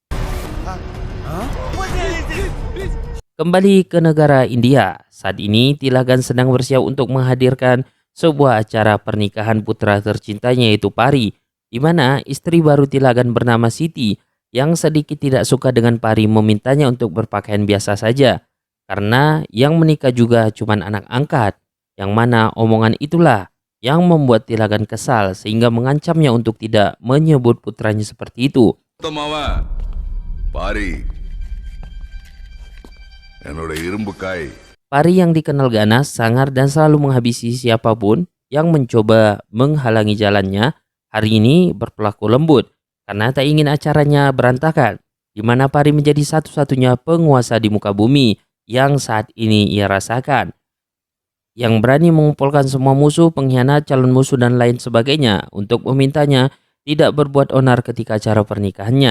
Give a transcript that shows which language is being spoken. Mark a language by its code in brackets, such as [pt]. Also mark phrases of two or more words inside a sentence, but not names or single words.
[id] Kembali ke negara India, saat ini Tilagan sedang bersiap untuk menghadirkan sebuah acara pernikahan putra tercintanya yaitu Pari, di mana istri baru Tilagan bernama Siti yang sedikit tidak suka dengan Pari memintanya untuk berpakaian biasa saja karena yang menikah juga cuman anak angkat, yang mana omongan itulah yang membuat Tilagan kesal sehingga mengancamnya untuk tidak menyebut putranya seperti itu. [ta] Tamawa, Pari. என்னோட இரும்புக்காய். [id] Pari yang dikenal ganas, sangar, dan selalu menghabisi siapapun yang mencoba menghalangi jalannya, hari ini berperilaku lembut karena tak ingin acaranya berantakan, di mana Pari menjadi satu-satunya penguasa di muka bumi yang saat ini ia rasakan, yang berani mengumpulkan semua musuh, pengkhianat, calon musuh, dan lain sebagainya untuk memintanya tidak berbuat onar ketika acara pernikahannya.